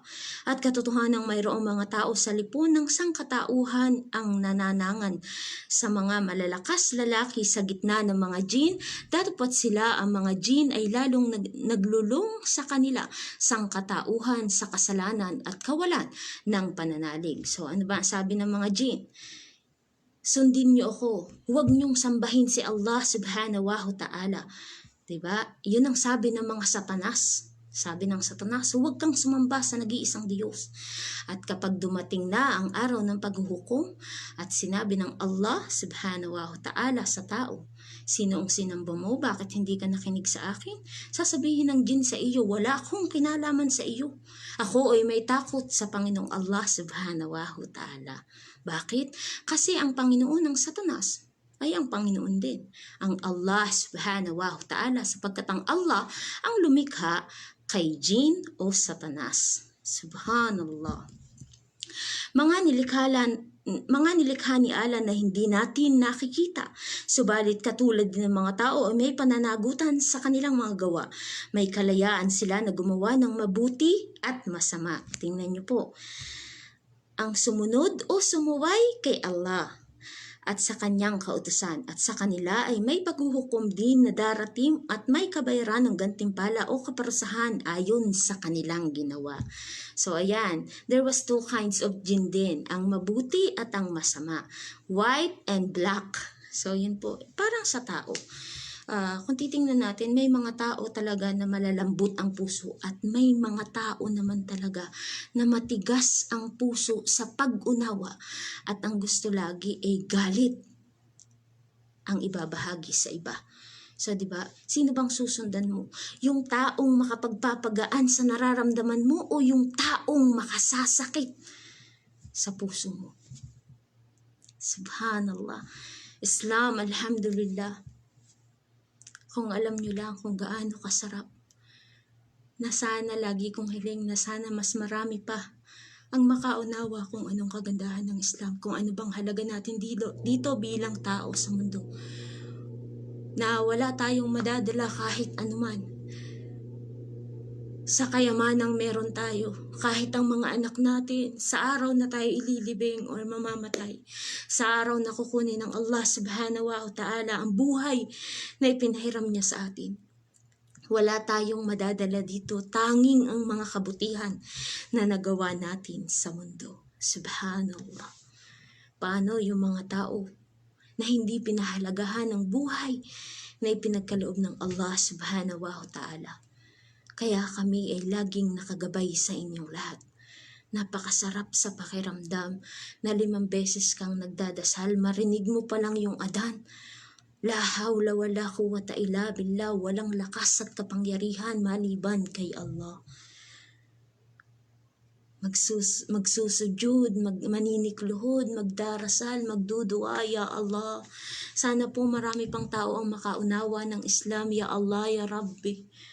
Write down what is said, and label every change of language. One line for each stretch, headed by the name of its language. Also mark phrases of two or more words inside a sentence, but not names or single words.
Filipino: At katotohanan ng mayroong mga tao sa lipon ng sangkatauhan ang nananangan sa mga malalakas lalaki sa gitna ng mga jin, dapat sila ang mga jin ay lalong naglulong sa kanila sangkatauhan sa kasalanan at kawalan ng pananalig. So ano ba sabi ng mga jin? Sundin niyo ako. Huwag niyong sambahin si Allah
Arabic: سبحانه وتعالى.
Filipino: Diba? Yun ang sabi ng mga satanas. Sabi ng satanas, huwag kang sumamba sa nag-iisang Diyos. At kapag dumating na ang araw ng paghuhukom at sinabi ng Allah
Arabic: سبحانه وتعالى
Filipino: sa tao, sino ang sinamba mo? Bakit hindi ka nakinig sa akin? Sasabihin ng jin sa iyo, wala akong kinalaman sa iyo. Ako ay may takot sa Panginoong Allah
Arabic: سبحانه وتعالى.
Filipino: Bakit? Kasi ang Panginoon ng Satanas ay ang Panginoon din, ang Allah
Arabic: سبحانه وتعالى,
Filipino: sapagkat ang Allah ang lumikha kay jin o Satanas. Subhanallah. Mga nilikha ni Allah na hindi natin nakikita. Subalit katulad din ng mga tao ay may pananagutan sa kanilang mga gawa. May kalayaan sila na gumawa ng mabuti at masama. Tingnan niyo po. Ang sumunod o sumuway kay Allah at sa kanyang kautusan, at sa kanila ay may paghuhukom din na darating at may kabayaran ng gantimpala o kaparusahan ayon sa kanilang ginawa. So ayan,
English: there was two kinds of jinn
Filipino: din, ang mabuti at ang masama,
English: white and black.
Filipino: So yun po, parang sa tao. Kung titingnan natin, may mga tao talaga na malalambot ang puso at may mga tao naman talaga na matigas ang puso sa pag-unawa at ang gusto lagi ay galit ang ibabahagi sa iba. So, di ba? Sino bang susundan mo? Yung taong makapagpapagaan sa nararamdaman mo o yung taong makasasakit sa puso mo? Subhanallah. Islam, alhamdulillah. Kung alam nyo lang kung gaano kasarap, na sana lagi kong hiling na sana mas marami pa ang makaunawa kung anong kagandahan ng Islam, kung ano bang halaga natin dito bilang tao sa mundo. Na wala tayong madadala kahit anuman. Sa kayamanang meron tayo, kahit ang mga anak natin, sa araw na tayo ililibing or mamamatay, sa araw na kukunin ng Allah
Arabic: سبحانه وتعالى
Filipino: ang buhay na ipinahiram niya sa atin. Wala tayong madadala dito, tanging ang mga kabutihan na nagawa natin sa mundo. Subhanallah. Paano yung mga tao na hindi pinahalagahan ng buhay na ipinagkaloob ng Allah
Arabic: سبحانه وتعالى?
Filipino: Kaya kami ay laging nakagabay sa inyong lahat. Napakasarap sa pakiramdam na 5 beses kang nagdadasal, marinig mo pa lang yung adan.
Arabic: لا حول ولا قوة إلا بالله,
Filipino: walang lakas at kapangyarihan maliban kay Allah. Magsusujud, maninikluhod, magdarasal, magdudua,
Arabic: يا الله.
Filipino: Sana po marami pang tao ang makaunawa ng Islam,
Arabic: يا الله، يا ربي.